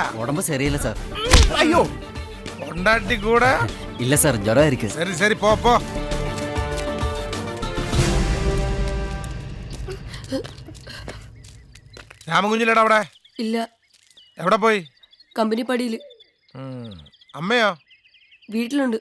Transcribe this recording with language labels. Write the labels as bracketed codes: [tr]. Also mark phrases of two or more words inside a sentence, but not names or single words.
[ta] உடம்பு சரியில்லை சார். ஐயோ, பொண்டாட்டி கூட இல்ல சார், ஜுரம் இருக்கு. சரி சரி, போ போ. [ml] രാമകുഞ്ഞിലേടാ അവിടെ? ഇല്ല, എവിടെ പോയി? കമ്പനി പടിയില്. അമ്മയോ? വീട്ടിലുണ്ട്.